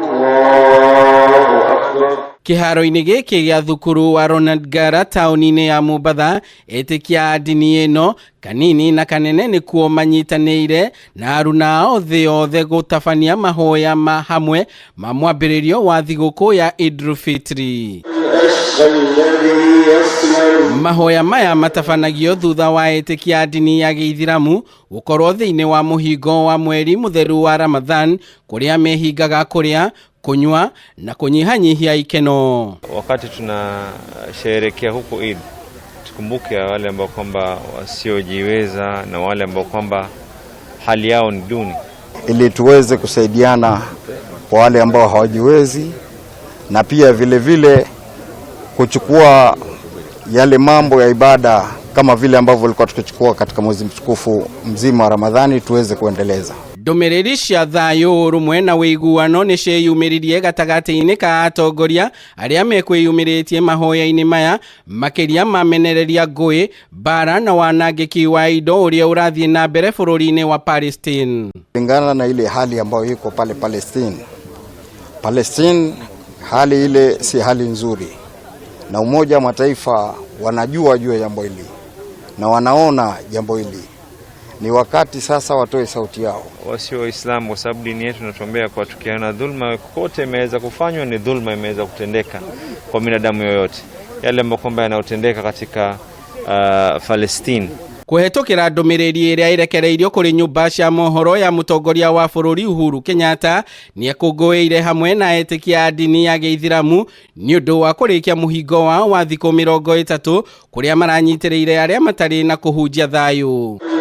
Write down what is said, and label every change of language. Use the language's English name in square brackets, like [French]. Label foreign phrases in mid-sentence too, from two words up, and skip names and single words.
[Kikuyu] Kihaaro-ini giki gya thukuru wa Ronald Ngala tauni-ini ya Mombasa, Etikia ndini ino kanini na kanene ni kuo manyitanĩire na aruna ao thĩ yothe gũtabania mahoya ma hamwe ma mwambiririo wa thigukuu ya Eid-ul-Fitr. Mahoya maya matabanagio thutha wa Etikia ndini ya Giithiramu gukorwo thiini wa muhingo wa mweri mutheru wa Ramadhan kuria mehingaga kuria, kunywa na kunyihanyihia ikeno. [Swahili] Wakati tunasherehekea huko Eid, tukumbuke wale ambao kwamba wasiojiweza na wale ambao kwamba hali yao ni duni, ili tuweze kusaidiana kwa wale ambao hawajiwezi, na pia vile vile kuchukua yale mambo ya ibada kama vile ambavyo walikuwa tukichukua katika mwezi mtukufu mzima wa Ramadhani tuweze kuendeleza. [Kikuyu] Ndumiriri cia thayu, urumwe na wuiguano ni ciyumiririe gatagati-ini ka atongoria aria mekwiyumiritie mahoya-ini maya makiria mamenereria ngui, bara na wanangiki wa indo uria urathie na mbere bururi-ini wa Palestine. [Swahili] Kulingana na ile hali ambayo iko pale Palestine, hali ile si hali nzuri, na Umoja wa Mataifa wanajua juu ya jambo hili na wanaona jambo hili. Ni wakati sasa watoe sauti yao. Wasio Waislamu, kwa sababu dini yetu inatuambia kwa tukiana dhulma kote imeweza kufanywa ni dhulma imeweza kutendeka kwa binadamu yoyote, yale ambayo kwamba yanayotendeka katika Palestine. [Kikuyu] Kuhetokera ndumiriri iria irekereirio kuri nyumba cia mohoro ya mutongoria wa bururi Uhuru Kenyatta ni ekunguire hamwe na Etikia ndini ya Giithiramu ni undu wa kurikia muhingo wao wa thikũ 30 kuria maranyitĩrĩire aria matari na kuhunjia thayu.